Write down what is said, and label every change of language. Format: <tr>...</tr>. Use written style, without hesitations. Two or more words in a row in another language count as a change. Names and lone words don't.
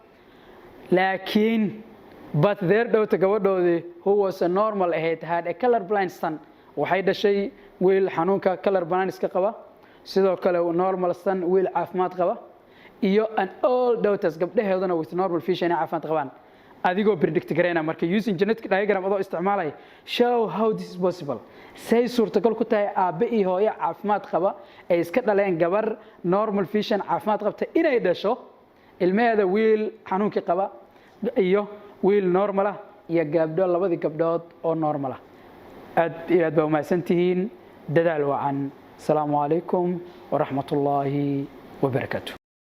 <en>laakiin but their daughter gabadhoodii who was a normal ahead had a color blind son</en> <so>waxay dhashay wiil xanuunka</so> <en>color blindness-ka</en> <so>qaba sidoo kale</so> <en>normal son</en> <so>wiil caafimaad qaba iyo</so> <en>an all daughters</en> <so>gabdhaheeduna</so> <en>with normal vision</en> <so>ay caafimaad qabaan adigoo predict gareena marka</so> <en>using genetic diagram</en> <so>adoo isticmaalay</so> <en>show how this is possible</en> <so>say suurtagal ku tahay aabe iyo hooyo caafimaad qaba ay iska dhaleen gabar</so> <en>normal vision</en> <so>caafimaad qabta inay dhasho ilmaheeda wiil xanuunkii qaba iyo wiil normal ah iyo gabdho labadii gabdhood oo normal ah aad iyo aad baa umahadsantihiin dadaal wacan</so> <ar>السلام عليكم ورحمة الله وبركاته</ar>